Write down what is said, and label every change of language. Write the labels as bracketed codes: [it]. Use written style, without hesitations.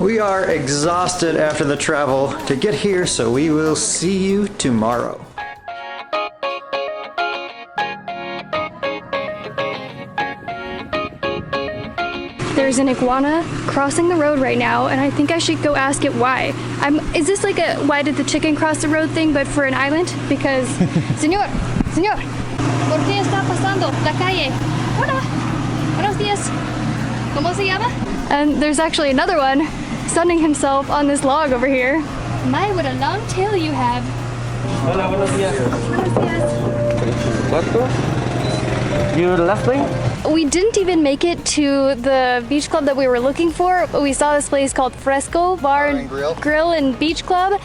[en] We are exhausted after the travel to get here, so we will see you tomorrow. There's an iguana crossing the road right now, and I think I should go ask it why. Is this like a why did the chicken cross the road thing, but for an island? Because, [es] señor, ¿por qué está pasando la calle? Hola, buenos días. ¿Cómo se llama? [en] And there's actually another one sunning himself on this log over here. My, what a long tail you have. [es] Hola, buenos días. Buenos días. ¿Cuánto? [en] You left me? We didn't even make it to the beach club that we were looking for, but we saw this place called Fresco Bar and Grill and Beach Club.